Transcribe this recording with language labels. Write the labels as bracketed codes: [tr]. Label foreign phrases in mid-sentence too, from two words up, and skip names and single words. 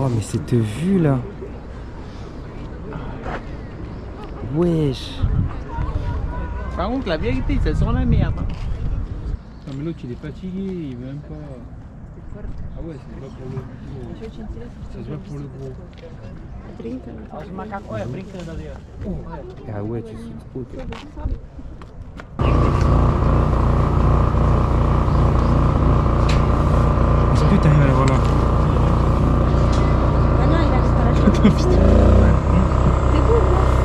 [fr] Wow, mais cette vue là. Wesh. Par contre, la vérité, ça sent la merde. Non mais l'autre il est fatigué, il veut même pas. Ah ouais, c'est pas pour le gros. Ça se voit pour le gros. [pt] Os macacos, olha, brincando ali, ó. [fr] Ah ouais, tu sautes trop, toi. Est-ce que t'arrives à la voir là? Ah non, il a disparu. C'est cool, quoi.